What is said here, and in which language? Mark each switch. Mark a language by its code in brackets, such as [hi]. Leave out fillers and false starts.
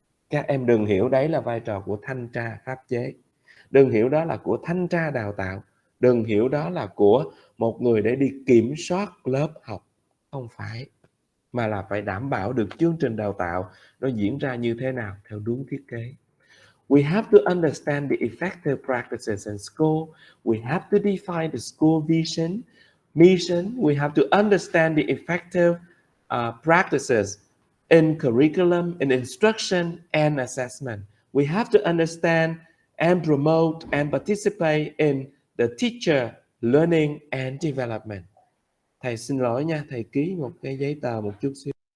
[vi] Các em đừng hiểu đấy là vai trò của thanh tra pháp chế. Đừng hiểu đó là của thanh tra đào tạo. Đừng hiểu đó là của một người để đi kiểm soát lớp học. Không phải, mà là phải đảm bảo được chương trình đào tạo nó diễn ra như thế nào theo đúng thiết kế. [en] We have to understand the effective practices in school. We have to define the school mission. We have to understand the effective practices in curriculum, in instruction and assessment. We have to understand and promote and participate in the teacher learning and development. [vi] Thầy xin lỗi nha, thầy ký một cái giấy tờ một chút xíu.